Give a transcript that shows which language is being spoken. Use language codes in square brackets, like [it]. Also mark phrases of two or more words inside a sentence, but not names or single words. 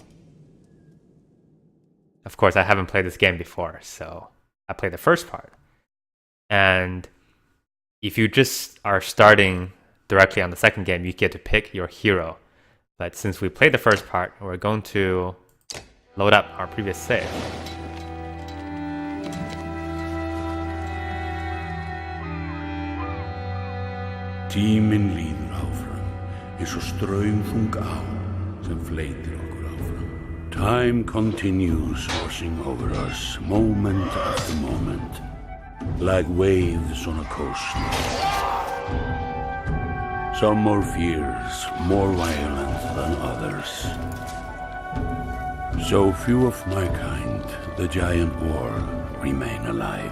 [en] Of course, I haven't played this game before, so I played the first part. And if you just are starting directly on the second game, you get to pick your hero. But since we played the first part, we're going to load up our previous save. [is] Tíminn líður áfram, eins og straumþung á sem fleytir okkur áfram. [en] Time continues washing over us, moment after moment, like waves on a coast. Some more fierce, more violent than others. So few of my kind, the giant world, remain alive.